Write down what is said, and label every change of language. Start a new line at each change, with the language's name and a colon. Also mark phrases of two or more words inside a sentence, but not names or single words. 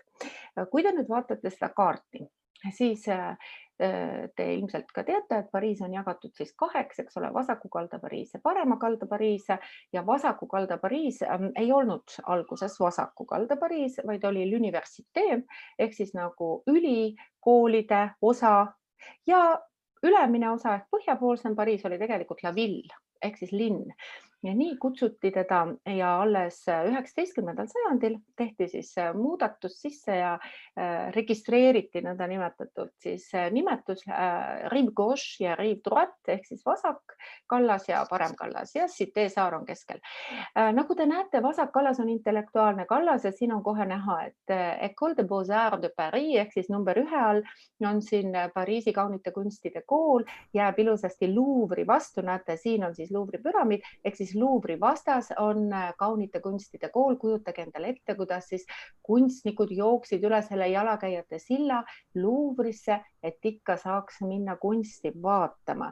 Estonian: Kui te nüüd vaatate seda kaarti, siis te ilmselt ka teate, et Pariis on jagatud siis kaheks, eks ole, vasaku kalda Pariis ja parema kalda Pariis ja vasaku kalda Pariis ei olnud alguses vasaku kalda Pariis, vaid oli l'université ehk siis nagu ülikoolide osa ja ülemine osa ehk põhjapoolsem Pariis oli tegelikult
French: la ville
Estonian: ehk siis linn ja nii kutsuti teda ja alles 19. sajandil tehti siis muudatus sisse ja registreeriti nõnda nimetatult siis nimetus
French: rive gauche
Estonian: ja
French: rive droite
Estonian: ehk siis vasak kallas ja parem kallas ja Cité saar on keskel. Nagu te näete, vasak kallas on intellektuaalne kallas ja siin on kohe näha, et École des Beaux-Arts de Paris ehk siis number 1 all on siin Pariisi kaunite kunstide kool, jääb ilusasti Louvre'i vastu, näete, siin on siis Louvre'i püramiid ehk siis Louvre'i vastas on kaunite kunstide kool, kujutage endale ette, kuidas siis kunstnikud jooksid üle selle jalakäijate silla Louvre'isse, et ikka saaks minna kunsti vaatama.